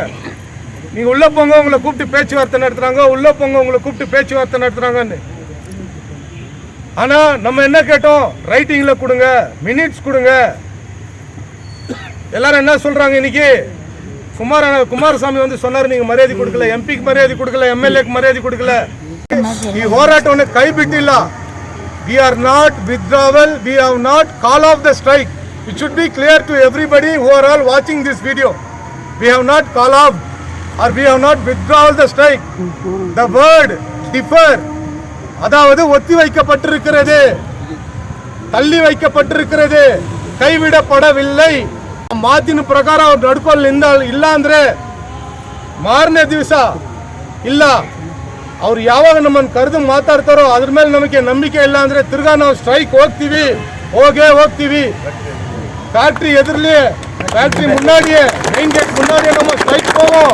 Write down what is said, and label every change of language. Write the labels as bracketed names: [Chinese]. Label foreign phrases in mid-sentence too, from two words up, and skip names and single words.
[Tamil] நீங்கள் உள்ளே போங்க, உங்களை கூப்பிட்டு பேச்சுவார்த்தை நடத்துகிறாங்க, உள்ளே போங்க உங்களை கூப்பிட்டு பேச்சுவார்த்தை நடத்துகிறாங்கன்னு. ஆனால் நம்ம என்ன கேட்டோம்? ரைட்டிங்கில் கொடுங்க, மினிட்ஸ் கொடுங்க. எல்லாரும் என்ன சொல்கிறாங்க? இன்னைக்கு குமாரசாமி வந்து சொன்னார், நீங்கள் மரியாதை கொடுக்கல, எம்பிக்கு மரியாதை கொடுக்கல, எம்எல்ஏக்கு மரியாதை கொடுக்கல. [Kannada] ಹೋರಾಟವನ್ನು ಕೈ ಬಿಟ್ಟಿಲ್ಲ. [English] We are not withdrawal, we have not call off the strike. It should be clear to everybody who are all watching this video. We have not call off or we have not withdrawn the strike. The word defer, [Tamil] அதாவது ஒத்தி வைக்கப்பட்டிருக்கிறது, தள்ளி வைக்கப்பட்டிருக்கிறது, கைவிடப்படவில்லை. [Kannada] ಮಾತಿನ ಪ್ರಕಾರ ಅವ್ರು ನಡ್ಕೊಳ್ಳಿಲ್ಲ ಇಲ್ಲ ಅಂದರೆ ಮಾರನೇ ದಿವಸ ಇಲ್ಲ, ಅವ್ರು ಯಾವಾಗ ನಮ್ಮನ್ನು ಕರೆದು ಮಾತಾಡ್ತಾರೋ ಅದ್ರ ಮೇಲೆ ನಮಗೆ ನಂಬಿಕೆ ಇಲ್ಲ ಅಂದರೆ ತಿರ್ಗಾ ನಾವು ಸ್ಟ್ರೈಕ್ ಹೋಗ್ತೀವಿ. ಫ್ಯಾಕ್ಟ್ರಿ ಎದುರ್ಲಿ, ಫ್ಯಾಕ್ಟ್ರಿ ಮುನ್ನಾಡಿಯೇ, ಮೇನ್ ಗೇಟ್ ಮುನ್ನಾಡಿಯೇ ನಮ್ಮ ಸ್ಟ್ರೈಕ್ ಹೋಗೋம்.